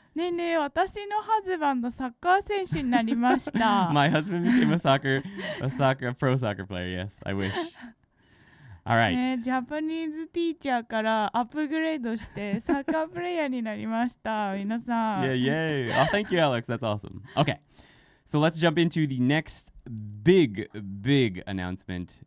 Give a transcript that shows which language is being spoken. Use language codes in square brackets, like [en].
[ja] ねえねえ、私のハズバンドサッカー選手になりました。 [en] My husband became a pro soccer player. Yes, I wish. All right. [ja] ね、ジャパニーズティーチャーからアップグレードしてサッカープレイヤーになりました。皆さん。 [en] Yay! Oh, thank you, Alex. That's awesome. Okay, so let's jump into the next big announcement.